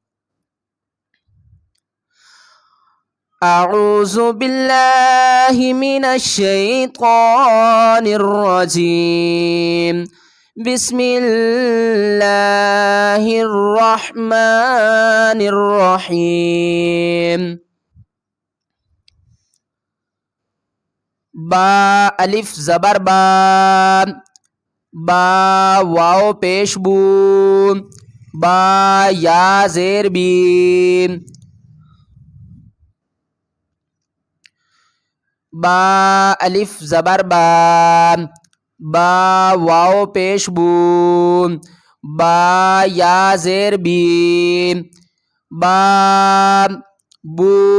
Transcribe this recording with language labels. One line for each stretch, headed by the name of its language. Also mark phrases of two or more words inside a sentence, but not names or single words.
Arabic: اعوذ باللہ من الشیطان الرجیم، بسم اللہ الرحمن الرحیم۔
Urdu: با الف زبر با، با واو پیش بو، با یا زیر بی، با الف زبر با، با واو پیش بو، با یا زیر بی، با بو